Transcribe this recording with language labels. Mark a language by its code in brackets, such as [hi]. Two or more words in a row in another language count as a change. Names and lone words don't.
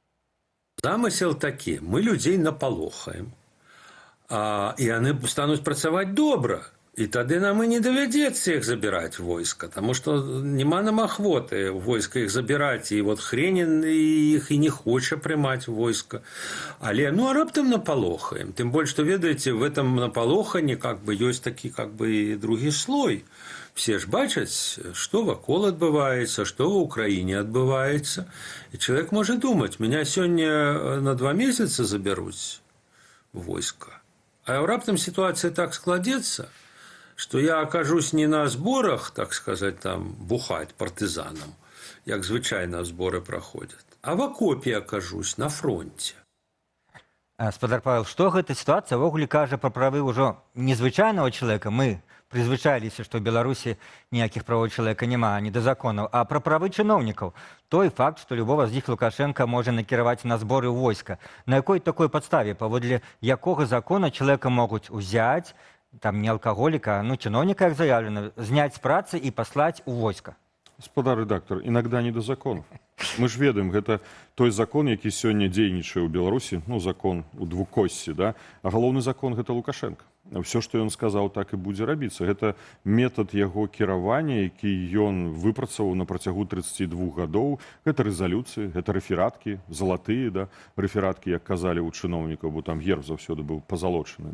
[be] Замысел такі: мы людзей напалохаем, і яны стануць працаваць добра. І тады нам і не давядзецца іх забіраць войска, таму што няма нам ахвоты войска іх забіраць, і вот Хренін іх і не хоча прымаць войска. Але а раптам напалохаем. Тым больш, што, ведаеце, [ru] в этом [be] напалоханні [ru] как бы [be] ёсць такі [ru] как бы [be] другі слой. Все ж бачаць, што вакол адбываецца, што ва ўкраіне адбываецца. І чалавек можа думаць: меня сёння на 2 месяцы забяруць войска. А раптам сітуацыя так складзецца, [ru] что я окажусь не на сборах, так сказать, там, бухать партизанам, [be] як звычайно [ru] сборы проходят, а в окопе окажусь на фронте. [be] Спадар Павел, што гэта сітуацыя ўвогуле кажа пра правы ўжо незвычайнага чалавека? Мы прызвычаіліся, што ў Беларусі ніякіх правоў чалавека няма, ні да законаў, а пра правы чыноўнікаў. Той факт, што любога з іх Лукашенка можа накіраваць на зборы ў войска. На якой такой падставе, паводле якога закона чалавека могуць узяць, [ru] там не алкоголика, чиновника, как заявлено, снять с працы и послать у войска. Господа редактор, иногда не до законов. [be] Мы ж ведаем, гэта той закон, які сёння дзейнічае ў Беларусі, закон у двукоссі, да? А галоўны закон гэта Лукашенко. Все, што ён сказаў, так і будзе рабіцца. Гэта метад яго кіравання, які ён выпрацаваў на працягу 32 гадоў. Гэта рэзалюцыі, гэта рэфераткі, залатыя, да? Рэфераткі, як казалі ў чыноўнікаў, бо там герб заўсёды быў пазалочаны.